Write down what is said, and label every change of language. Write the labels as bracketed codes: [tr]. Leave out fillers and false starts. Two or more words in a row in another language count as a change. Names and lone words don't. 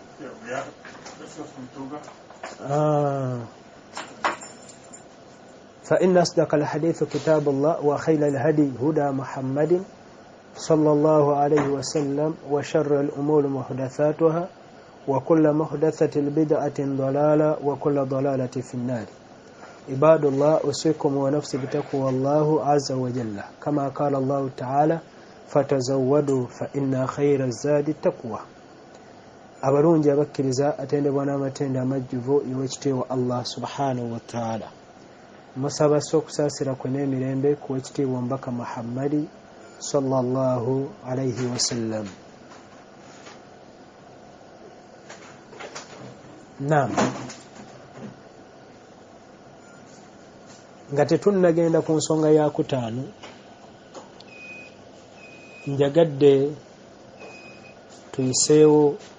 [ar] فإن أصدق الحديث كتاب الله وخير الهدي هدى محمد صلى الله عليه وسلم وشر الأمور محدثاتها وكل محدثة بدعة ضلالة وكل ضلالة في النار. عباد الله، أوصيكم ونفسي بتقوى الله عز وجل كما قال الله تعالى: فتزودوا فإن خير الزاد التقوى. [lg] abalungi abakkiriza atendebwa n'amatenda amajjuvu y'owekitiibwa Allah [ar] سبحانه وتعالى. [lg] Musaba okusaasira kwe n'emirembe ku wekitiibwa omubaka Muhammadi [ar] صلى الله عليه وسلم. [lg] Naam, nga tetunnagenda ku nsonga ya kutaano, njagadde tuyiseewo